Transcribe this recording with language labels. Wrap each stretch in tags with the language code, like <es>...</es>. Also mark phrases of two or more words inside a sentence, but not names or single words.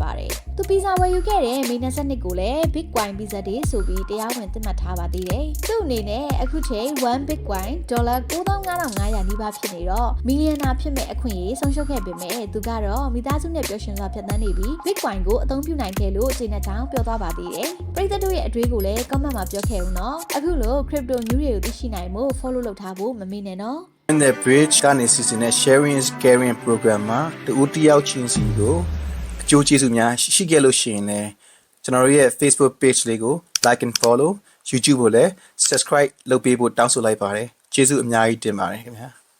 <my>ပါတယ်။သူ Visa ဝယ်ယူခဲ့တဲ့မေ22ကိုလည်း Bitcoin Visa Day ဆိုပြီးတရားဝင်သတ်မှတ်ထားပါသေးတယ်။သူ့အနေနဲ့အခုချိန်1 Bitcoin ဒေါ်လာ95,500နီးပါးဖြစ်နေတော့မီလီယံနာဖြစ်မဲ့အခွင့်အရေးဆုံးရှုံးခဲ့ပေမဲ့သူကတော့မိသားစုနဲ့ပျော်ရွှင်စွာဖြတ်သန်းနေပြီး Bitcoin ကိုအသုံးပြုနိုင်ခဲ့လို့ကျေနပ်ကြောင်းပြောသွားပါသေးတယ်။ပရိသတ်တို့ရဲ့အတွေးကိုလည်း comment မှာပြောခဲ့ဦးနော်။အခုလို</my> <en>crypto news</en> <my>တွေကိုသိရှိနိုင်မှု follow လုပ်ထားဖို့မမေ့နဲ့နော်။</my> <en>In the bridge</en> <my>ကနေစီစဉ်တဲ့</my> <en>sharing is caring program</en> <my>မှာတူတယောက်ချင်းစီကိုအကျိုးကျေးဇူးများရှိခဲ့လို့ရှိရင်လည်းကျွန်တော်တို့ရဲ့ Facebook page လေးကို</my> <en>like and follow</en> <my>YouTube ကိုလည်း subscribe လုပ်ပေးဖို့တောင်းဆိုလိုက်ပါတယ်ကျေးဇူးအများကြီးတင်ပါတယ်ခင်ဗျာ</my>